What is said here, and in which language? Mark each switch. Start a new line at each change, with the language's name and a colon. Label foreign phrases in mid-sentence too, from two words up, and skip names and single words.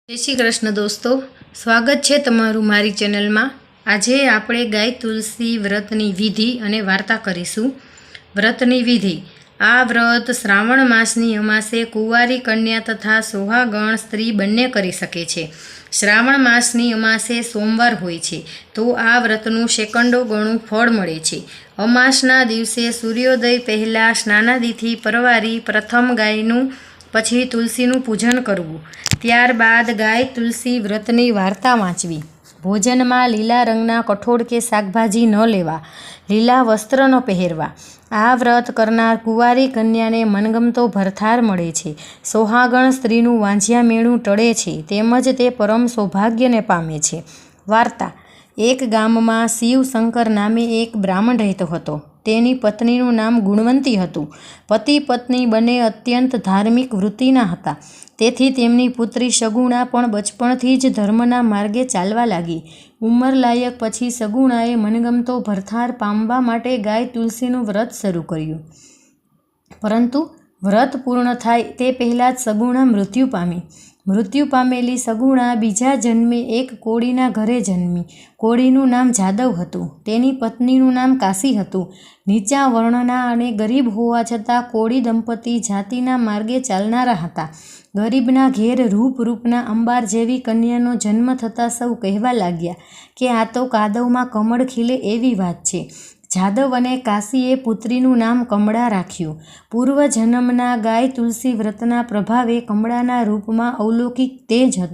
Hindi: जय श्री कृष्ण दोस्तों, स्वागत है
Gujarati: તમારૂ મારી
Hindi: चेनल में।
Gujarati: આજ આપણે ગાય તુલસી વ્રતની વિધિ અને વાર્તા કરીશું। વ્રતની વિધિ। આ વ્રત શ્રાવણ માસની અમાસે કુંવારી કન્યા તથા સોહાગણ સ્ત્રી બંને કરી સકે છે। શ્રાવણ માસની અમાસે સોમવાર હોય છે તો આ વ્રતનું સેકંડો ગણું ફળ મળે છે। અમાસના દિવસે સૂર્યોદય પહેલા સ્નાનાદિથી પરવારી પ્રથમ ગાયનું પછી તુલસીનું પૂજન કરવું। ત્યારબાદ ગાય તુલસી વ્રતની વાર્તા વાંચવી। ભોજન મેં લીલા રંગના કઠોળ કે શાકભાજી ન લેવા। લીલા વસ્ત્ર ન પહેરવા। આ વ્રત કરનાર કુંવારી કન્યાને મનગમતો ભરથાર મળે છે। સોહાગણ સ્ત્રીનું વાંઝિયા મેણું ટળે છે તેમજ તે પરમ સૌભાગ્યને પામે છે। वार्ता। એક ગામમાં શિવ શંકર નામે એક બ્રાહ્મણ રહેતો હતો। તેની પત્નીનું નામ ગુણવંતી હતું। પતિ પત્ની બને અત્યંત ધાર્મિક વૃત્તિના હતા। તેથી તેમની પુત્રી સગુણા પણ બચપણથી જ ધર્મના માર્ગે ચાલવા લાગી। ઉમર લાયક પછી સગુણાએ મનગમતો ભરથાર પામવા માટે ગાય તુલસીનું વ્રત શરૂ કર્યું। પરંતુ વ્રત પૂર્ણ થાય તે પહેલા જ સગુણા મૃત્યુ પામી। મૃત્યુ પામેલી સગુણા બીજા જન્મે એક કોળીના ઘરે જન્મી। કોળીનું નામ જાદવ હતું। તેની પત્નીનું નામ કાશી હતું। નીચા વર્ણના અને ગરીબ હોવા છતાં કોળી દંપતી જાતિના માર્ગે ચાલનારા હતા। ગરીબના ઘેર રૂપ રૂપના અંબાર જેવી કન્યાનો જન્મ થતા સૌ કહેવા લાગ્યા કે આ તો કાદવમાં કમળ ખીલે એવી વાત છે। જાદવ અને કાશીએ પુત્રીનું નામ કમળા રાખ્યું। પૂર્વ જન્મના ગાય તુલસી વ્રતના પ્રભાવે કમળાના રૂપમાં અલૌકિક તેજ હતું।